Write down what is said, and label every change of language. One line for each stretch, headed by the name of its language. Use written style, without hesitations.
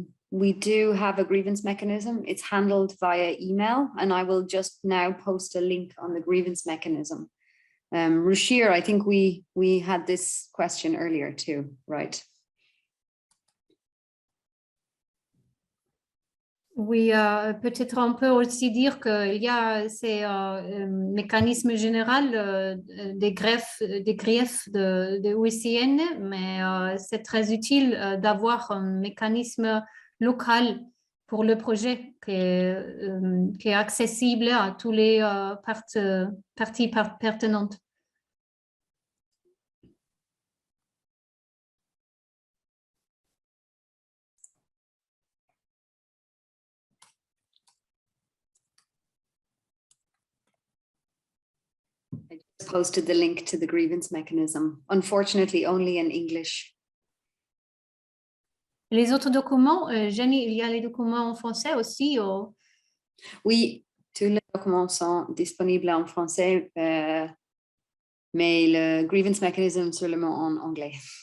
English: We do have a grievance mechanism. It's handled via email, and I will just now post a link on the grievance mechanism. Rushir, I think we had this question earlier too, right?
French: Oui, peut-être on peut aussi dire qu'il y a ces mécanismes généraux des griefs de UICN, mais c'est très utile d'avoir un mécanisme local pour le projet qui est accessible à tous les parties pertinentes.
English: I just posted the link to the grievance mechanism, unfortunately only in English.
French: Les autres documents, Jenny, il y a les documents en français aussi? Ou... Oui, tous les documents sont disponibles en français, mais le grievance mechanism seulement en anglais.